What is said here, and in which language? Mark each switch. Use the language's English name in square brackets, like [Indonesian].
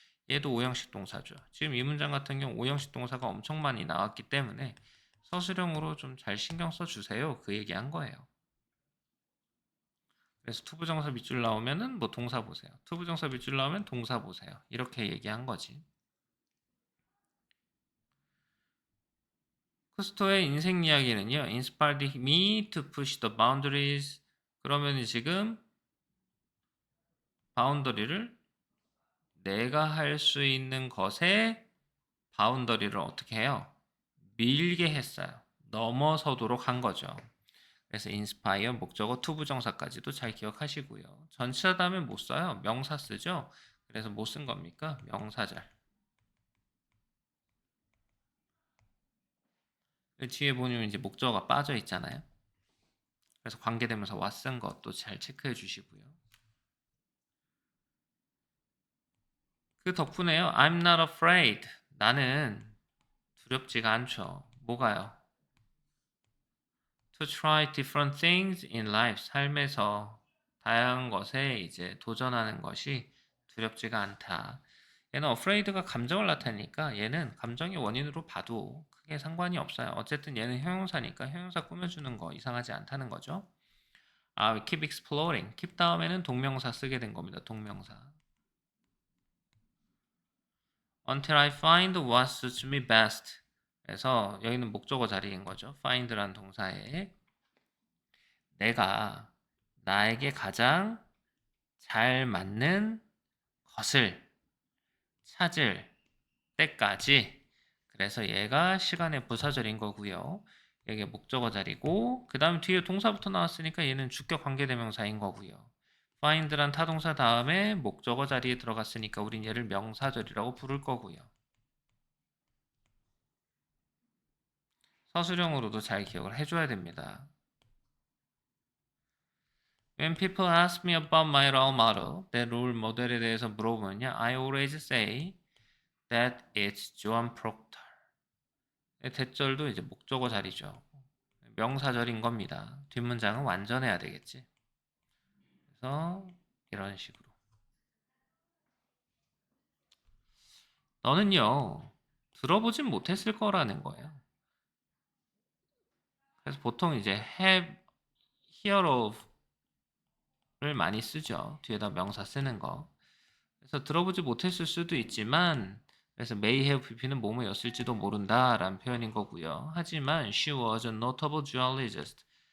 [Korean] 얘도 오형식 동사죠. 지금 이 문장 같은 경우 오형식 동사가 엄청 많이 나왔기 때문에 서술형으로 좀 잘 신경 써주세요. 그 얘기한 거예요. 그래서 투부정사 밑줄 나오면은 뭐 동사 보세요. 투부정사 밑줄 나오면 동사 보세요. 이렇게 얘기한 거지. 쿠스토의 인생 이야기는요. [English] Inspired me to push the boundaries. [Korean] 그러면 지금 바운더리를 내가 할 수 있는 것에 바운더리를 어떻게 해요? 밀게 했어요. 넘어서도록 한 거죠. 그래서 inspire 목적어 투부정사까지도 잘 기억하시고요. 전치사 다음에 못 써요. 명사 쓰죠. 그래서 못 쓴 겁니까? 명사절. 뒤에 보면 이제 목적어가 빠져 있잖아요. 그래서 관계대명사 왓쓴 것도 잘 체크해 주시고요. 그 덕분에요. [English] I'm not afraid. [Korean] 나는 두렵지가 않죠. 뭐가요? [English] To try different things in life. [Korean] 삶에서 다양한 것에 이제 도전하는 것이 두렵지가 않다. 얘는 afraid가 감정을 나타내니까 얘는 감정의 원인으로 봐도 크게 상관이 없어요. 어쨌든 얘는 형용사니까 형용사 꾸며주는 거 이상하지 않다는 거죠. [English] we keep exploring. [Korean] keep 다음에는 동명사 쓰게 된 겁니다. 동명사. [English] Until I find what suits me best. [Korean] 그래서 여기는 목적어 자리인 거죠. find란 동사에 내가 나에게 가장 잘 맞는 것을 찾을 때까지. 그래서 얘가 시간의 부사절인 거고요. 여기 목적어 자리고 그 다음 뒤에 동사부터 나왔으니까 얘는 주격 관계대명사인 거고요. find란 타동사 다음에 목적어 자리에 들어갔으니까 우린 얘를 명사절이라고 부를 거고요. 서술형으로도 잘 기억을 해줘야 됩니다. [English] When people ask me about my role model, [Korean] 내 롤 모델에 대해서 물어보면요, [English] I always say that it's Joan Proctor. [Korean] 대절도 이제 목적어 자리죠. 명사절인 겁니다. 뒷문장은 완전해야 되겠지. 그래서 이런 식으로. 너는요, 들어보진 못했을 거라는 거예요. 그래서 보통 이제 have, hear of를 많이 쓰죠. 뒤에다 명사 쓰는 거. 그래서 들어보지 못했을 수도 있지만, 그래서 may have pp는 뭐뭐였을지도 모른다 라는 표현인 거고요. 하지만 [English] she was a notable geologist.